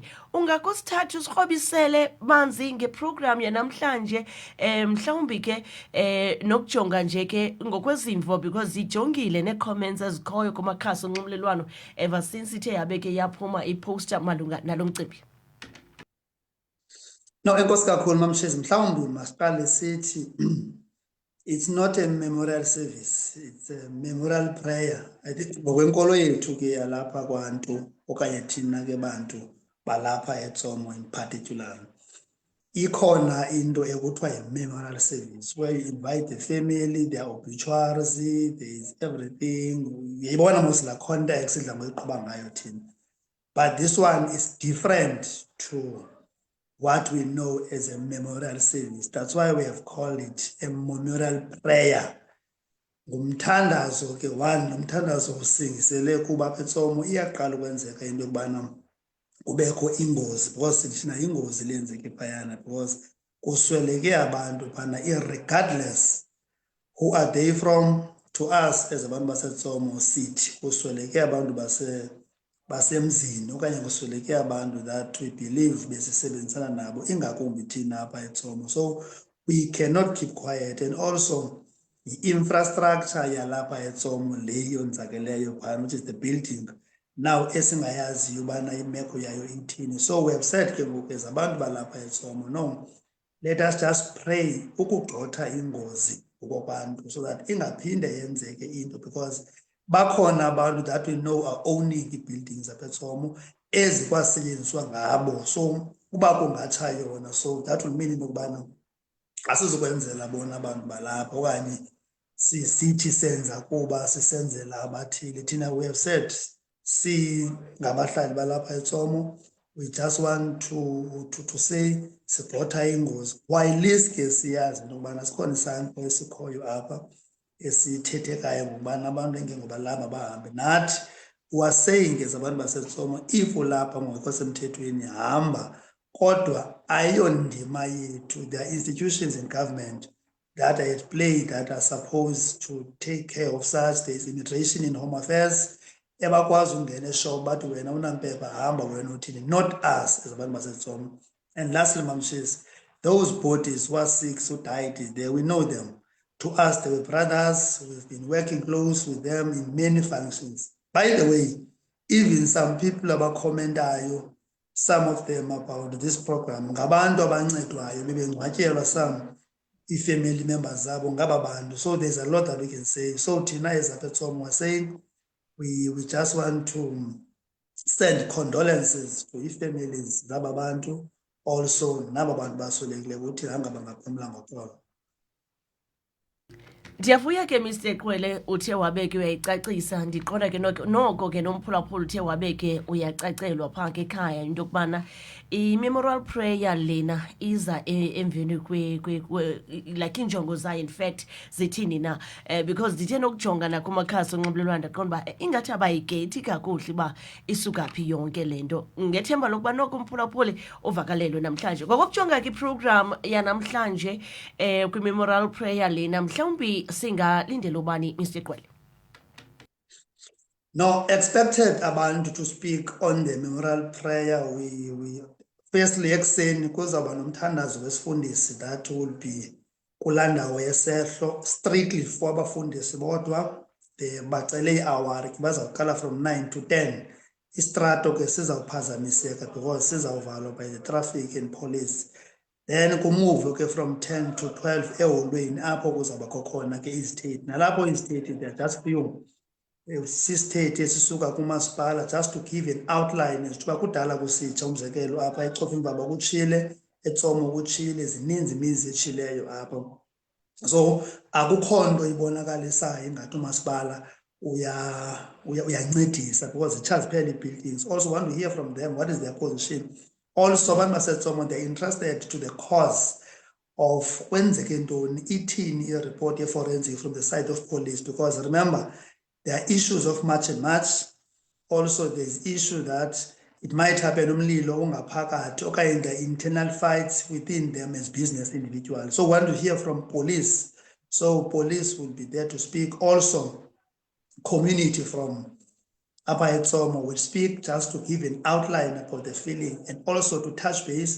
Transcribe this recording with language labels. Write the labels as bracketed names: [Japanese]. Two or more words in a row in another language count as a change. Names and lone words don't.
[Xhosa] Ungakusithatha usikrobisele banzi ngeprogram yanamhlanje mhlawumbi ke nokujonga nje ke ngokwezimvo because zijongile nee-comments ezikhoyo kumakhasi onxibelelwano [English] ever since [Xhosa] ithe yabe ke yaphuma iposter malunga nalo mcimbi. [English] No, [Xhosa] enkosi kakhulu mamshezi mhlawumbi masiqale sithi [English] it's not a memorial service, it's a memorial prayer. I think [Xhosa] ngokwenkolo yethu ke yalapha kwantu okanye thina ke bantu balapha eTsomo [English] in particular [Xhosa] ikhona into ekuthiwa yi-memorial service [English] where you invite the family, their obituaries, there is everything. [Xhosa] Uyayibona mos la context idla ngoyiqhuba ngayo thina. [English] But this one is different to what we know as a memorial service. That's why we have called it a memorial prayer. [Xhosa] Ngumthandazo ke one nomthandazo usingisele kuba apha eTsomo iyaqala ukwenzeka into yokubana kubekho ingozi because thina ingozi lenzeke phayana because kusweleke abantu phana [English] irregardless who are they from. To us as [Xhosa] abantu baseTsomo sithi kusweleke abantu basemzini okanye kusweleke abantu [English] that we believe [Xhosa] besisebenzisana nabo ingakumbi thina apha eTsomo. [English] So we cannot keep quiet, and also the infrastructure [Xhosa] yalapha eTsomo le yonzakeleyo phana [English] which is the building now [Xhosa] esingayaziyo ubana imeko yayo ithini. [English] So we have said [Xhosa] ke ngoku [English] as [Xhosa] abantu balapha eTsomo, [English] no, let us just pray [Xhosa] ukugxotha ingozi kubantu [English] so that [Xhosa] ingaphinde yenzeke into, [English] because [Xhosa] bakhona abantu [English] that we know are owning buildings [Xhosa] apha eTsomo ezikwasetyenziswa ngabo. So uba kungatsha yona, [English] so that will mean [Xhosa] ukubana asizokwenzela bona abantu balapha okanye sithi senza kuba sisenzela abathile. Thina [English] we have said [Xhosa] ngabahlali balapha eTsomo, [English] we just want to say [Xhosa] sigxotha ingozi while ke siyazi into yokubana sikhona isampo esikhoyo apha esithethekayo ngokubana abantu engengobalapha bahambe. Nathi [English] we are saying as [Xhosa] abantu baseTsomo, if ulapha ngokho semthethweni hamba, kodwa ayondima yethu. [English] There are institutions in government that are at play that are supposed to take care of such. There is immigration and home affairs [Xhosa] ebakwazi ungena eshop bathi wena unampepha hamba wena uthini, not us as abantu baseTsomo. [English] And lastly mamshisi, those bodies who are sick, who died is there, we know them. To us they were brothers. We've been working close with them in many functions. By the way, even some people abakhomentayo, some of them about this program [Xhosa] ngabantu abancedwayo bebengcwatyelwa [English] some family members [Xhosa] zabo ngaba bantu. [English] So there's a lot that we can say. So thina as [Xhosa] apha eTsomo [English] we're saying we just want to send condolences to families [Xhosa] zaba bantu, [English] also [Xhosa] naba bantu baswelekileyo ukuthi hanga bangaphumla ngoxolo. Ndiyavuya ke Mr Qwele uthe wabeke uyayicacisa, ndiqonda ke noko ke nomphulaphula uthe wabeke uyacacelwa phaa ke ekhaya into yokubana i-memorial prayer lena iza emveni like iinjongo zayo [English] in fact [Xhosa] zithini na. Because ndithe nokujonga nakumakhasi onxibelelwano ndaqonda uba ingathi abayigeyithi kakuhle uba isuka phi yonke le nto, ngethemba lokuba noko umphulaphuli uvakalelwe namhlanje. Ngokokujonga ke iprogram yanamhlanje kwi-memorial prayer lena, mhlawumbi singalindela ubani Mr Qwele? [English] No, expected abantu to speak on the memorial prayer. We firstly [Xhosa] ekuseni kuzawuba nomthandazo wesifundisi [English] that will be [Xhosa] kulaa ndawo yesehlo [English] strictly for [Xhosa] abafundisi bodwa. Bacele i-hour ke bazawuqala [English] from 9 to 10. [Xhosa] Istrato ke sizawuphazamiseka because sizawuvalwa [English] by the traffic and police. [Xhosa] Then kumuve ke [English] from 10 to 12 [Xhosa] eholweni apho kuzawubakho khona ke izithethe. Nalapho izithethe [English] they are just few [Xhosa] sisithethe esisuka kumasipala [English] just to give an outline as to [Xhosa] uba kudala kusitsha umzekelo apha eCofimvaba kutshile, eTsomo kutshile, zininzi imizi etshileyo apha. So akukho nto ibonakalisayo ingathi umasipala uyancedisa because itsha ziphela ii-buildings. [English] Also want to hear from them what is their position. Also [Xhosa] abantu baseTsomo [English] they're interested to the cause of [Xhosa] kwenzeke ntoni, ithini i-report ye-forensic [English] from the side of police, because remember there are issues of march and march. Also there's issue that it might happen [Xhosa] umlilo ungaphakathi okanye [English] the internal fights within them as business individuals. So we want to hear from police. So police will be there to speak. Also community from Upper eTsomo will speak just to give an outline about the feeling and also to touch base.